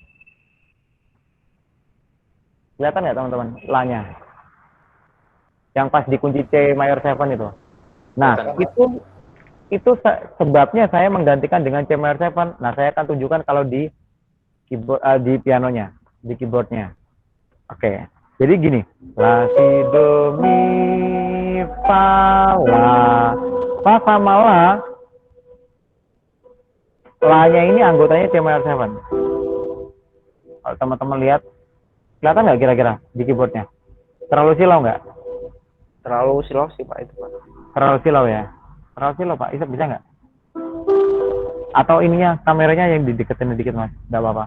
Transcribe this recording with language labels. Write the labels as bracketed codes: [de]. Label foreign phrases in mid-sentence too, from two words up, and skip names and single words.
[id] Kelihatan ya teman-teman, la-nya? Yang pas dikunci C mayor 7 itu. Nah, itu sebabnya saya menggantikan dengan C mayor 7. Nah, saya akan tunjukkan kalau di keyboard, di pianonya, di keyboardnya. Oke, jadi gini, la si do mi fa la. Fa sama la-nya ini anggotanya C mayor 7. Kalau teman-teman lihat, kelihatan nggak kira-kira di keyboardnya? Terlalu silau nggak? Terlalu silau sih Pak itu Pak. Terlalu silau ya? Terlalu silau Pak, Isep bisa nggak? Atau ininya, kameranya yang dideketin dikit Mas, nggak apa-apa.